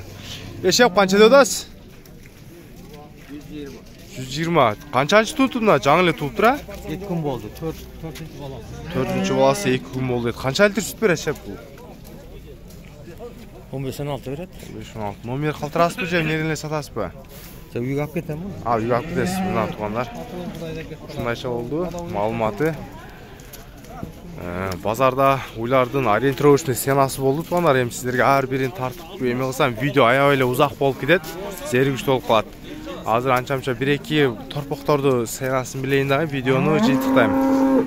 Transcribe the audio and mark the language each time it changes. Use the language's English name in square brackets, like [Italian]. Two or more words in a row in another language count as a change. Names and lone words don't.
[Kyrgyz] Шеп канча деп атасыз? 120. Канчанчы туулду мына? Жаңы эле туулуп тура? 2 күн болду. 4-чү баласы. 4-чү баласы 2 күн болду дейт. Канча литр сүт берет шеп бул? 15-16 берет. 15-16. Номер калтырасызбы же эмнеден эле сатасызбы? Sen uyga alып кетем mi? Үйгө алып кетесиз мына туугандар. Ушундайча болду. Маалыматы. Базарда уйлардын ориентировочный ценасы болду туугандар. Эми сиздерге ар бирин тартып эме кылсам видео аябай эле узак болуп кетет. Зеригиштүү болуп калат. Азыр анча-мынча 1-2 торпокторду ценасын билейин дагы видеону жыйынтыктайм.